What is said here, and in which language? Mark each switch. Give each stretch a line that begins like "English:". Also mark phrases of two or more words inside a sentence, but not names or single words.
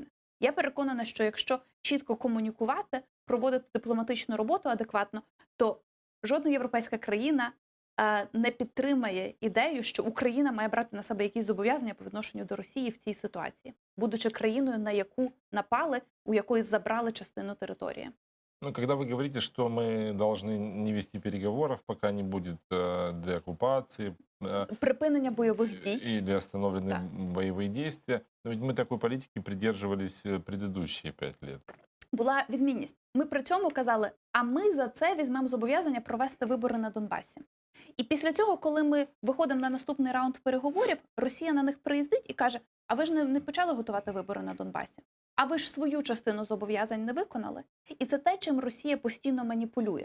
Ukrainian: Я переконана, що якщо чітко комунікувати, проводити дипломатичну роботу адекватно, то жодна європейська країна не підтримає ідею, що Україна має брати на себе якісь зобов'язання по відношенню до Росії в цій ситуації, будучи країною, на яку напали, у якої забрали частину території.
Russian: Ну, когда вы говорите, что мы должны не вести переговоров, пока не будет деоккупации,
Ukrainian: Припинення бойових дій.
Russian: или остановлены Да. боевые действия, но ведь мы такой политики придерживались предыдущие 5 лет.
Ukrainian: Була відмінність. Ми при цьому казали, а ми за це візьмемо зобов'язання провести вибори на Донбасі. І після цього, коли ми виходимо на наступний раунд переговорів, Росія на них приїздить і каже, а ви ж не почали готувати вибори на Донбасі? А ви ж свою частину зобов'язань не виконали? І це те, чим Росія постійно маніпулює.